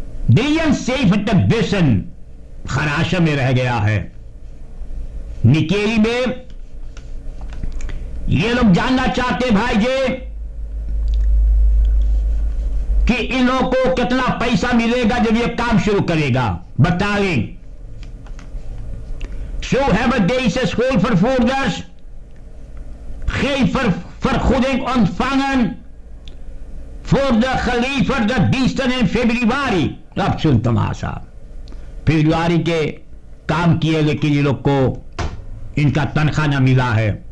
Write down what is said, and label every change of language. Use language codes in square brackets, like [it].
[hi] 73 bussen खराशा में रह गया है। निकेरी में ये लोग जानना चाहते भाई जी कि इन लोगों को कितना पैसा मिलेगा जब ये काम शुरू करेगा, बताएं। [nl] Zo hebben deze schoolvervoerders geen vergoeding ontvangen voor de geleverde diensten in februari. [hi] अब सुन तमाशा, फरवरी के काम किए लेकिन ये लोग को इनका तनख्वाह न मिला है।